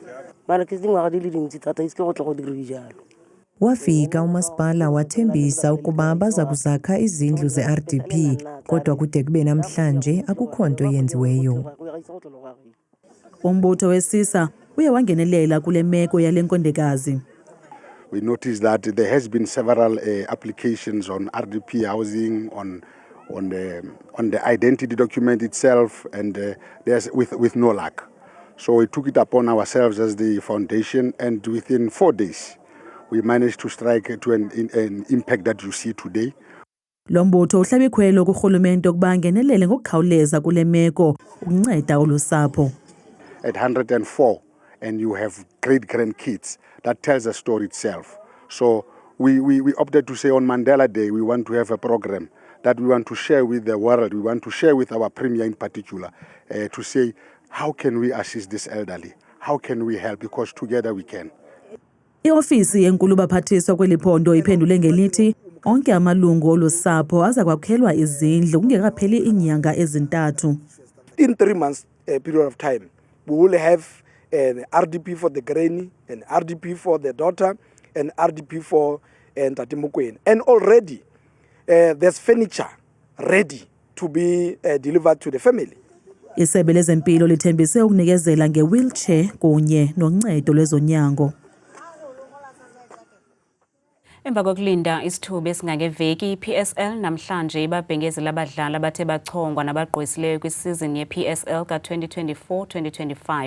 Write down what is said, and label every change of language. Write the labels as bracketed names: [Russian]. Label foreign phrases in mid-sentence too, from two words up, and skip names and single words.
[Xhosa] Wafika umasipala wathembisa ukuba baza kuzakha izindlu ze-RDP kodwa kude kube namhlanje akukho nto yenziweyo. Umbutho wesisa uye wangenelela kule meko yale nkondekazi. [English] We noticed that there has been several applications on RDP housing, on the identity document itself, and there's with no luck. So we took it upon ourselves as the foundation, and within 4 days, we managed to strike to an impact that you see today. [Xhosa] Lo mbutho uhlabe ikhwelo kurhulumente ukuba angenelele ngokukhawuleza kule meko ukunceda ulusapho. [English] At 104, and you have great grandkids, that tells a story itself. So we opted to say on Mandela Day, we want to have a program that we want to share with the world, we want to share with our premier in particular, to say, how can we assist this elderly? How can we help? Because together we can. [Xhosa] Iofisi yenkulu baphathiswa kweli phondo iphendule ngelithi onke amalungu olusapho aza kwakhelwa izindlu kungekapheli iinyanga ezintathu. [English] In 3 months period of time, we will have an RDP for the granny, an RDP for the daughter, an RDP for Ntate Mokoena. And already there's furniture ready to be delivered to the family. [Xhosa] Isebe lezempilo lithembise ukunikezela nge-wheelchair kunye noncedo lwezonyango. Emva kokulinda isithuba esingangeveki, iPSL namhlanje ibabhengezela abadlali abathe bachongwa nabagqwesileyo kwisizini yePSL ka-2024-2025.